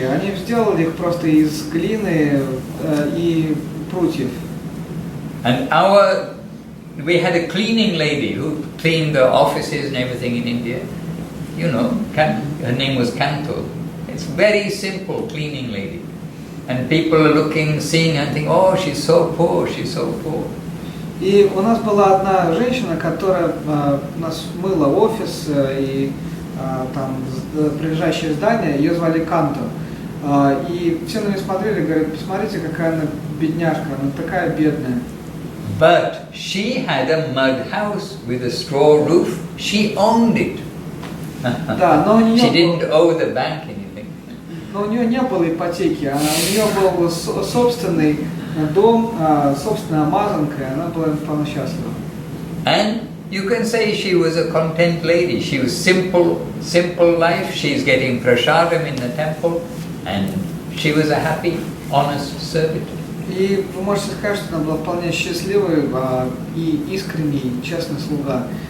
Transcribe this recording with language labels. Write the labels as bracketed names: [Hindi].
[Russian] Они сделали их просто из глины и прутьев. [English] And we had a cleaning lady who cleaned the offices and everything in India. You know, her name was Kanto. It's very simple cleaning lady. And people are looking, seeing and think, oh, she's so poor, she's so poor. [Russian] И у нас была одна женщина, которая у нас мыла офис и там прилежащие здания, ее звали Канто. И все на нее смотрели и говорят, посмотрите, какая она бедняжка, она такая бедная. [English] But she had a mud house with a straw roof. She owned it. [Russian] Да, но у нее [English] she didn't owe the bank anything. [Russian] Но у нее не было ипотеки, у нее был собственный дом, собственная мазанка, и она была вполне счастлива. [English] And you can say she was a content lady. She was simple life. She's getting prasadam in the temple, and she was a happy, honest servitor. [Russian] И вы можете сказать, что она была вполне счастливой и искренний, честный слуга.